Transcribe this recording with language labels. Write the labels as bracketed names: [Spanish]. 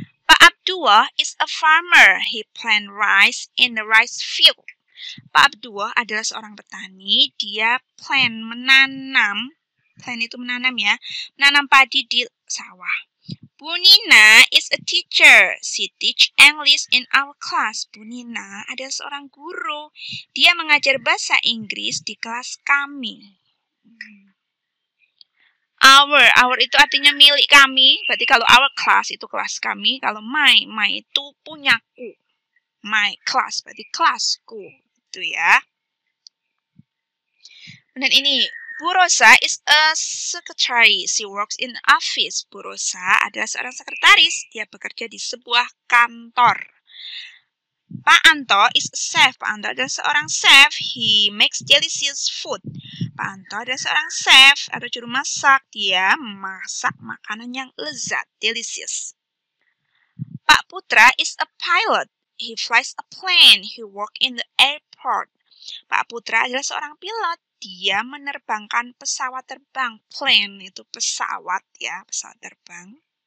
[English] Pak Abdullah is a farmer. He plant rice in the rice field. [Indonesian] Pak Abdullah adalah seorang petani. Dia menanam. Plant itu menanam ya. Menanam padi di sawah. Bu Nina [English] is a teacher. She teach English in our class. [Indonesian] Bu Nina adalah seorang guru. Dia mengajar bahasa Inggris di kelas kami. Our itu artinya milik kami. Berarti kalau our class itu kelas kami. Kalau my itu punyaku. My class berarti kelasku. Itu ya. Dan ini, [English] Bu Rosa is a secretary. She works in office. [Indonesian] Bu Rosa adalah seorang sekretaris. Dia bekerja di sebuah kantor. [English] Pak Anto is a chef. Pak Anto [Indonesian] adalah seorang chef. [English] He makes delicious food. [Indonesian] Pak Anto adalah seorang chef atau juru masak. Dia masak makanan yang lezat, delicious. [English] Pak Putra is a pilot. He flies a plane. He works in the airport. Pak Putra [Indonesian] adalah seorang pilot. Dia menerbangkan pesawat terbang. Plane itu pesawat ya, pesawat terbang.